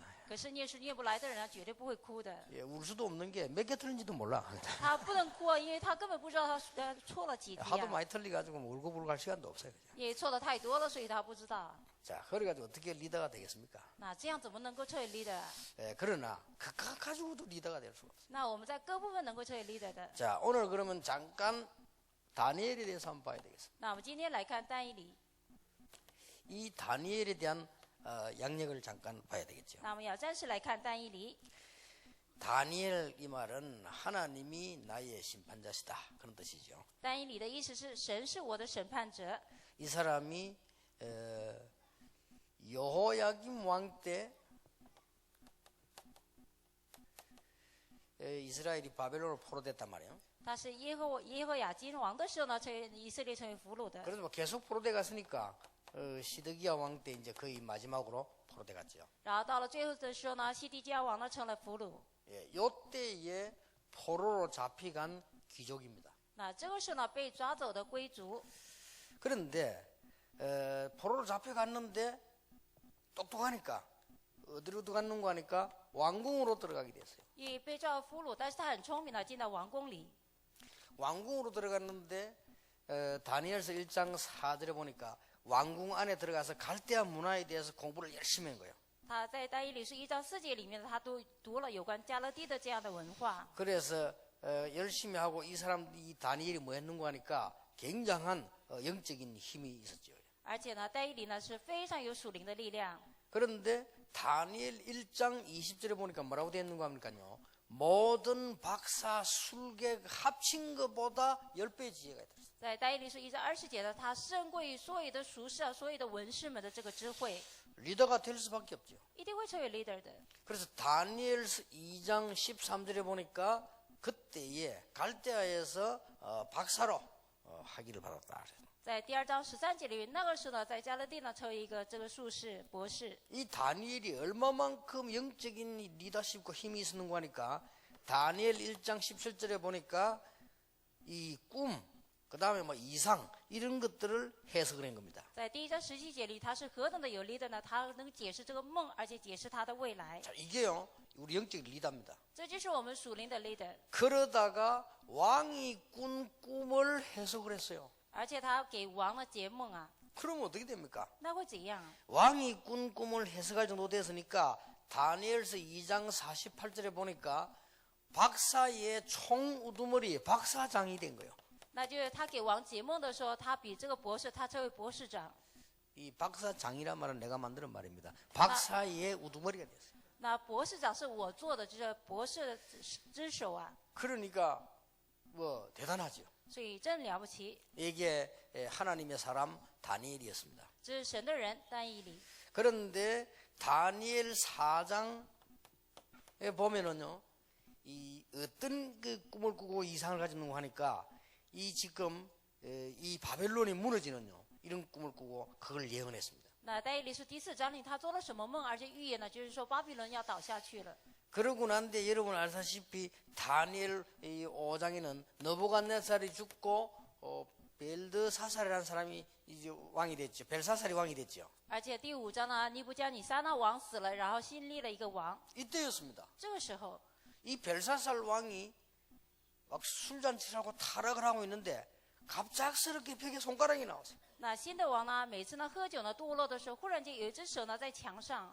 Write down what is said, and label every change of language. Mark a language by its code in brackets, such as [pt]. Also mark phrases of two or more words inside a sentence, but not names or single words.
[zh] 可是念书念不来的人啊，绝对不会哭的。 [ko] 예, 울 수도 없는 게 몇 개 틀린지도 몰라. [zh] 他不能哭啊，因为他根本不知道他错了几题 [ko] 하도 啊， 많이 틀리가지고 뭐 울고 불고 할 시간도 없어요. 그죠? [zh] 也错的太多了，所以他不知道。 [ko] 자, 그래가지고 어떻게 리더가 되겠습니까? [zh] 那这样怎么能够成为 leader 啊？ [ko] 예, 그러나 그거 가지고도 리더가 될 수가 없어요. [zh] 那我们在各部分能够成为 leader 的。 [ko] 자, 오늘 그러면 잠깐 다니엘에 대해서 한번 봐야 되겠습니다. [zh] 那我们今天来看但以理。 [ko] 이 다니엘에 대한 양력을 잠깐 봐야 되겠죠. [zh] 那我们要暂时来看但以理。 [ko] 다니엘 이 말은 하나님이 나의 심판자시다 그런 뜻이죠. [zh] 但以理的意思是神是我的审判者。 [ko] 이 사람이 여호야김 왕 때 이스라엘이 바벨론으로 포로됐단 말이에요. [zh] 他是耶和雅金王的时候呢，以色列成为俘虏的。 [ko] 그래서 뭐 계속 포로돼 갔으니까 시드기야 왕 때 이제 거의 마지막으로 포로돼 갔죠. [zh] 然后到了最后的时候呢，西底家王呢成了俘虏。 [ko] 예, 요때에 포로로 잡혀간 귀족입니다. [zh] 那这个时候呢，被抓走的贵族， [ko] 그런데 포로로 잡혀갔는데 똑똑하니까 어디로 들어갔는가 하니까 왕궁으로 들어가게 됐어요. [zh] 因为被抓俘虏，但是他很聪明的进到王宫里。 [ko] 왕궁으로 들어갔는데 다니엘서 1장 4절에 보니까 왕궁 안에 들어가서 갈대아 문화에 대해서 공부를 열심히 한 거예요. [zh] 他在但以理书1章4节里面，他都读了有关加勒地的这样的文化。 [ko] 그래서 열심히 하고 이 다니엘이 뭐 했는가 하니까 굉장한 영적인 힘이 있었죠. [zh] 而且呢，但以理呢是非常有属灵的力量。 [ko] 그런데 다니엘 1장 20절에 보니까 뭐라고 되어 있는가 하니까요. 모든 박사 술객 합친 것보다 10배 지혜가 있다. [zh] 在但以理书1章20节呢，他胜过于所有的术士啊，所有的文士们的这个智慧， [ko] 리더가 될 수밖에 없죠. [zh] 一定会成为 leader 的。 [ko] 그래서 다니엘서 2장 13절에 보니까 그때에 갈대아에서 박사로 학위를 받았다. [zh] 在第2章13节里面，那个时候呢，在加勒地呢成为一个这个术士博士。 [ko] 이 다니엘이 얼마만큼 영적인 리더십과 힘이 있었는가 하니까 다니엘 1장 17절에 보니까 이 꿈, 그 다음에 뭐 이상 이런 것들을 해석을 한 겁니다. [zh] 在第1章17节里，他是何等的有 leader 呢？他能解释这个梦，而且解释他的未来。 [ko] 자, 이게요 우리 영적 리더입니다. [zh] 这就是我们属灵的 leader。 [ko] 그러다가 왕이 꾼 꿈을 해석을 했어요. [zh] 而且他给王呢解梦啊， [ko] 그러면 어떻게 됩니까? [zh] 那会怎样啊？ [ko] 왕이 꾼 꿈을 해석할 정도 됐으니까 다니엘서 2장 48절에 보니까 박사의 총 우두머리 박사장이 된 거예요. [zh] 那就是他给王解梦的时候，他比这个博士，他成为博士长。 [ko] 이 박사장이란 말은 내가 만드는 말입니다. 박사의 우두머리가 됐어요. [zh] 那博士长是我做的，就是博士之首啊， [ko] 그러니까 뭐 대단하죠. [zh] 所以真了不起。 [ko] 이게 하나님의 사람 다니엘이었습니다. [zh] 这是神的人但以理。 [ko] 그런데 다니엘 4장에 보면은요, 이 어떤 그 꿈을 꾸고 이상을 가지는가 하니까 이 지금 이 바벨론이 무너지는요 이런 꿈을 꾸고 그걸 예언했습니다. [zh] 那但以理书第4章里，他做了什么梦，而且预言呢？就是说巴比伦要倒下去了。 [ko] 그러고 난데 여러분 알다시피 다니엘 5장에는 느부갓네살이 죽고 벨드사살이라는 사람이 이제 왕이 됐죠. 벨사살이 왕이 됐죠. [zh] 而且第5章呢，尼布加尼撒那王死了，然后新立了一个王。 [ko] 이때였습니다. [zh] 这个时候， [ko] 이 벨사살 왕이 막 술잔치를 하고 타락을 하고 있는데 갑작스럽게 벽에 손가락이 나왔어요. [zh] 那新的王呢，每次呢喝酒呢堕落的时候，忽然间有一只手呢在墙上。